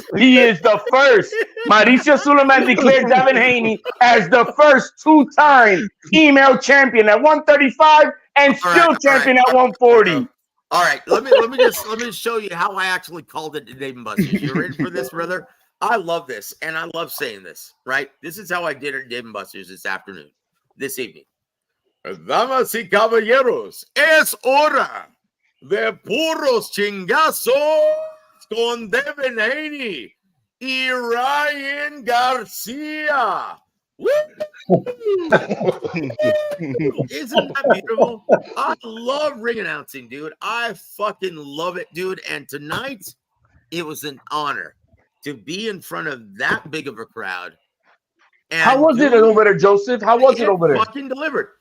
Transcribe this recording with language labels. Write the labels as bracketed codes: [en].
[en] He is the first. Mauricio Suleiman declared Devin Haney as the first two-time female champion at 135 and still champion at 140. All right, let me show you how I actually called it to Dave and Buster's. You ready for this, brother? I love this, and I love saying this, right? This is how I did it at Dave and Buster's this evening. [es] Damas y caballeros, es hora de puros chingazos con Devin Haney y Ryan Garcia. [en] Isn't that beautiful? I love ring announcing, dude. I fucking love it, dude. And tonight, it was an honor to be in front of that big of a crowd And how was it over there, Joseph? How was it over there? Fucking delivered.